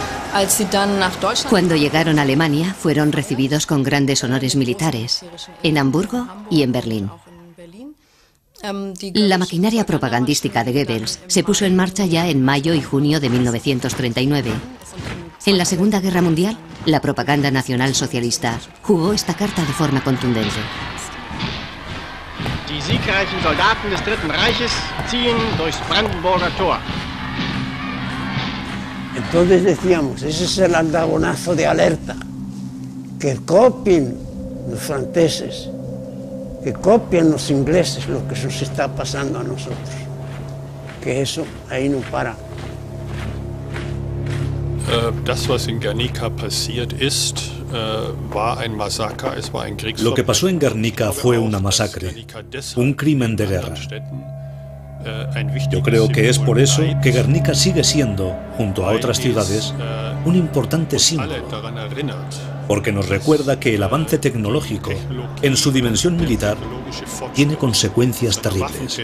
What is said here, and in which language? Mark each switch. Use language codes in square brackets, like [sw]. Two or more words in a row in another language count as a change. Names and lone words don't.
[es] Cuando llegaron a Alemania, fueron recibidos con grandes honores militares, en Hamburgo y en Berlín. La maquinaria propagandística de Goebbels se puso en marcha ya en mayo y junio de 1939. En la Segunda Guerra Mundial, la propaganda nacional socialista jugó esta carta de forma contundente. [de] Die siegreichen Soldaten des Dritten Reiches ziehen durchs Brandenburger Tor. [es] Entonces decíamos, ese es el antagonazo de alerta, que copien los franceses, que copien los ingleses lo que nos está pasando a nosotros, que eso ahí no para. [de] Das, was in Guernica passiert ist, war ein Massaker, es war ein Kriegsverbrechen. [es] Lo que pasó en Guernica fue una masacre, un crimen de guerra. Yo creo que es por eso que Guernica sigue siendo, junto a otras ciudades, un importante símbolo, porque nos recuerda que el avance tecnológico, en su dimensión militar, tiene consecuencias terribles.